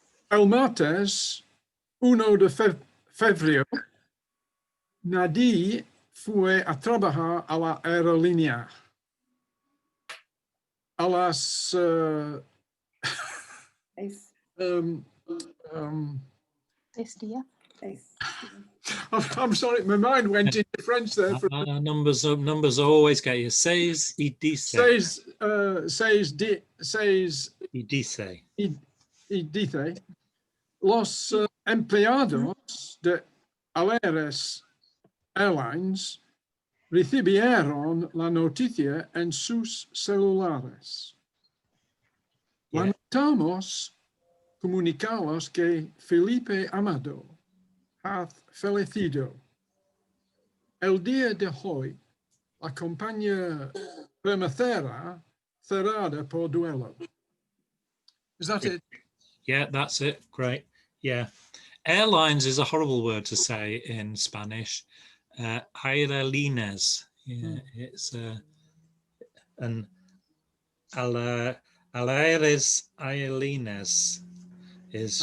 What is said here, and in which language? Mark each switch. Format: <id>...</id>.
<es>El martes 1 de febrero, Nadie fue a trabajar a la aerolínea. A las</es> <en>I'm sorry, my mind went into French there. Numbers always get you. Says y dice.</en> <es>Y dice, los empleados de Aleres Airlines recibieron la noticia en sus celulares.</es> <en>Yeah.</en> <es>Lamentamos comunicarlos que Felipe Amado ha fallecido. El día de hoy, la compañía permanecerá cerrada por duelo.</es> <en>Is that it? Yeah, that's it. Great. Yeah. Airlines is a horrible word to say in Spanish. Aerolíneas. Yeah, it's and Aéreas Aerolíneas is.</en>